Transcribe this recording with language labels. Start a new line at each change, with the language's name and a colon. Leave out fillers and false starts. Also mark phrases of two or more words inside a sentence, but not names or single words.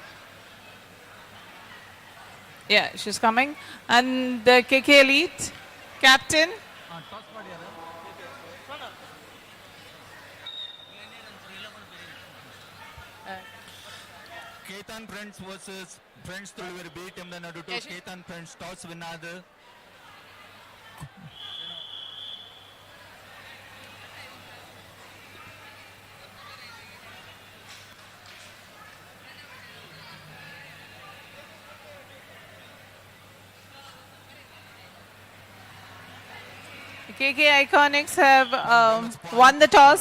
English: Yeah, she's coming. And the KK Elite captain?
Tulu: Ketan Friends versus Friends ತುಳುವರು ಬಿ ಟೀಮ್ ದ ನಡುಟು ಕೇತನ್ ಫ್ರೆಂಡ್ಸ್ ಟಾಸ್ ವಿನ್ ಆದ.
English: The KK Iconics have won the toss.